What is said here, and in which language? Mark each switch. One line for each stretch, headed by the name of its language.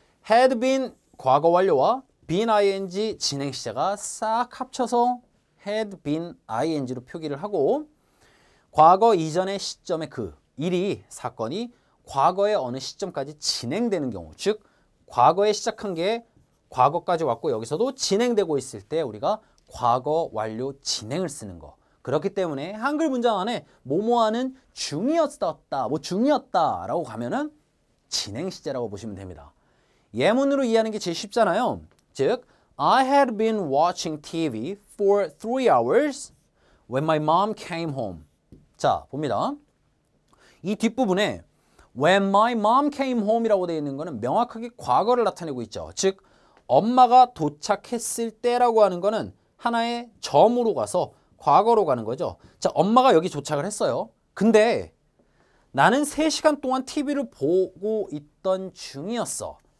English: had been
Korean: 과거 완료와 been ing 진행 시제가 싹 합쳐서
English: had been ing
Korean: 로 표기를 하고 과거 이전의 시점의 그 일이 사건이 과거의 어느 시점까지 진행되는 경우 즉 과거에 시작한 게 과거까지 왔고 여기서도 진행되고 있을 때 우리가 과거 완료 진행을 쓰는 거. 그렇기 때문에 한글 문장 안에 뭐뭐하는 중이었다, 뭐 중이었다 라고 가면은 진행 시제라고 보시면 됩니다. 예문으로 이해하는 게 제일 쉽잖아요. 즉,
English: I had been watching TV for 3 hours when my mom came home.
Korean: 자, 봅니다. 이 뒷부분에
English: when my mom came home
Korean: 이라고 되어 있는 거는 명확하게 과거를 나타내고 있죠. 즉, 엄마가 도착했을 때라고 하는 거는 하나의 점으로 가서 과거로 가는 거죠. 자, 엄마가 여기 도착을 했어요. 근데 나는 3시간 동안 TV를 보고 있던 중이었어.